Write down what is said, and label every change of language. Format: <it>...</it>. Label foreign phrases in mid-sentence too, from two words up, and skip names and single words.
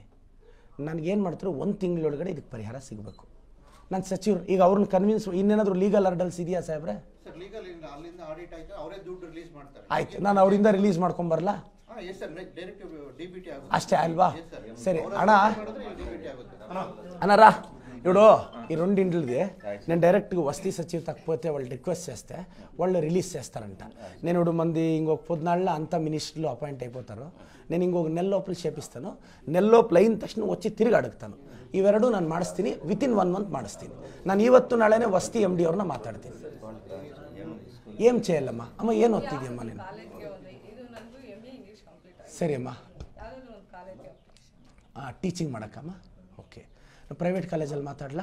<kn>ನನಗೇನು ಮಾಡ್ತಾರೆ 1 ತಿಂಗಳೊಳಗಡೆ ಇದಕ್ಕೆ ಪರಿಹಾರ ಸಿಗಬೇಕು. ನನ್ನ ಸಚಿವರು ಈಗ ಅವ್ರನ್ನ ಕನ್ವಿನ್ಸ್, ಇನ್ನೇನಾದರೂ</kn> <en>legal hurdles</en> <kn>ಇದೆಯಾ ಸಾಹೇಬ್ರೆ? ಆಯ್ತು, ನಾನು ಅವರಿಂದ ರಿಲೀಸ್ ಮಾಡ್ಕೊಂಬರಲ್ಲ ಅಷ್ಟೇ ಅಲ್ವಾ? ಸರಿ ಅಣ್ಣ,</kn> <te>అన్నారా ఇప్పుడు ఈ రెండింటిది నేను డైరెక్ట్గా వస్తీ సచివ్ తక్కువైతే వాళ్ళు రిక్వెస్ట్ చేస్తే వాళ్ళు రిలీజ్ చేస్తారంట. నేను ఇప్పుడు మంది ఇంకొక 14 అంతా మినిస్టర్లు అపాయింట్ అయిపోతారు. నేను ఇంకొక నెల లోపల చేపిస్తాను. నెల లోపల అయిన తక్షణ వచ్చి తిరిగి అడుగుతాను.</te> <kn>ಇವೆರಡು ನಾನು ಮಾಡಿಸ್ತೀನಿ,</kn> <en>within 1 month</en> <kn>ಮಾಡಿಸ್ತೀನಿ. ನಾನು ಇವತ್ತು ನಾಳೆನೇ ವಸತಿ MD ಅವ್ರನ್ನ ಮಾತಾಡ್ತೀನಿ. ಏನು చేయಲ್ಲಮ್ಮ? ಅಮ್ಮ ಏನು ಓದ್ತಿದ್ಯಮ್ಮ ನೀನು? ಸರಿ ಅಮ್ಮ, ಟೀಚಿಂಗ್ ಮಾಡೋಕ್ಕಮ್ಮ? ಓಕೆ, ಪ್ರೈವೇಟ್ ಕಾಲೇಜಲ್ಲಿ ಮಾತಾಡಲಾ?</kn>